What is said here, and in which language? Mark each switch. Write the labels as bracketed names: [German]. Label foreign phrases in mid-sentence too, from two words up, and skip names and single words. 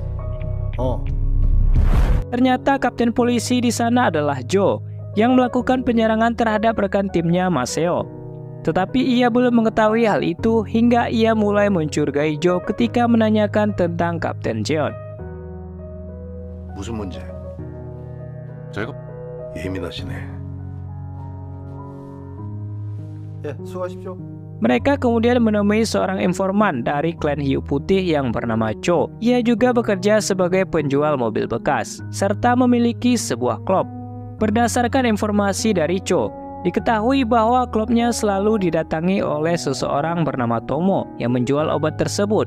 [Indonesian] Ternyata kapten polisi di sana adalah Joe yang melakukan penyerangan terhadap rekan timnya Maseo. Tetapi ia belum mengetahui hal itu hingga ia mulai mencurigai Joe ketika menanyakan tentang Kapten Jeon. [Korean] 무슨 문제? 제가 예민하시네. 예, 수고하십시오. [Indonesian] Mereka kemudian menemui seorang informan dari klan hiu putih yang bernama Cho. Ia juga bekerja sebagai penjual mobil bekas, serta memiliki sebuah klub. Berdasarkan informasi dari Cho, diketahui bahwa klubnya selalu didatangi oleh seseorang bernama Tomo yang menjual obat tersebut.